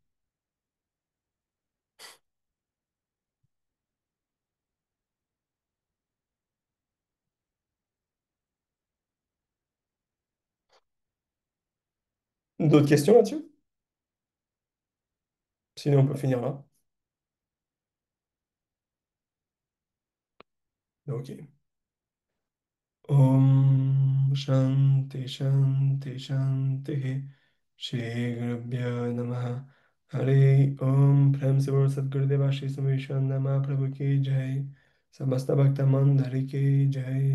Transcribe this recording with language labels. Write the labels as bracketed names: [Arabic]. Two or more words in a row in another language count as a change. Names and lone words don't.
[French] D'autres questions là-dessus? Sinon, on peut finir là. Ok. [Sanskrit] ॐ शान्ति शान्ति शान्ति श्री गुरुभ्यो नमः हरे ॐ [Hindi] प्रेम से बोल सद्गुरुदेव आशीष नमः प्रभु की जय समस्त भक्त मंडली की जय।